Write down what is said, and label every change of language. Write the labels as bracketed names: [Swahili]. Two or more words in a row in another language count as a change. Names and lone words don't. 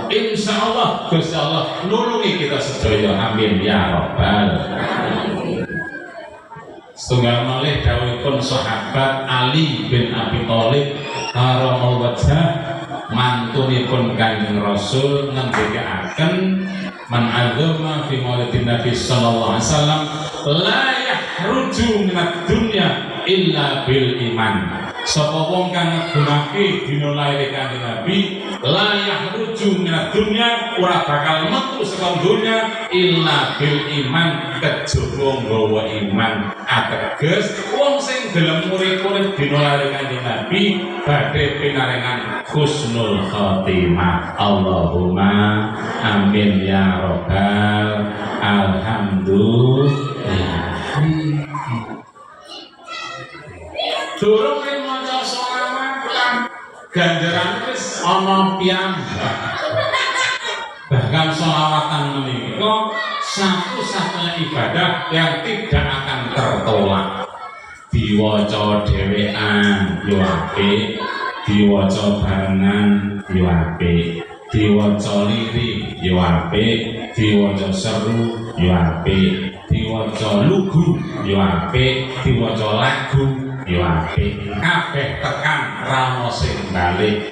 [Javanese] Insyaallah Gusti Allah nulungi kita sedaya. [Arabic] آمين يا رب العالمين. [Javanese] Setunggal malih dawuhipun sahabat Ali bin Abi Thalib [Arabic] كرم الله وجهه, [Javanese] mantunipun Kanjeng Rasul ngendikaken, [Arabic] من عظم في مولد النبي صلى الله عليه وسلم لا يخرج من الدنيا إلا بالإيمان. [Javanese] Sapa wong kang nggunakake dina laire Kanjeng Nabi, [Arabic] لا يخرج من الدنيا, [Javanese] ora bakal metu saka donya [Arabic] إلا بالإيمان, [Javanese] kejaba nggawa iman. Ateges wong sing gelem urip-urip dina laire Kanjeng Nabi badhe pinaringan [Arabic] حسن الخاتمة. اللهم آمين يا رب الحمد لله. [Javanese] Durung maca sholawat ganjaran wis ana piyambak. [Indonesian] Bahkan [Javanese] sholawatan menika [Indonesian] satu-satunya ibadah yang tidak akan tertolak. [Javanese] Diwaca dhewean yo apik, diwaca barengan yo apik, diwaca lirik yo apik, diwaca seru yo apik, diwaca lugu yo apik, diwaca lagu yo apik, kabeh tekan rama sing balik.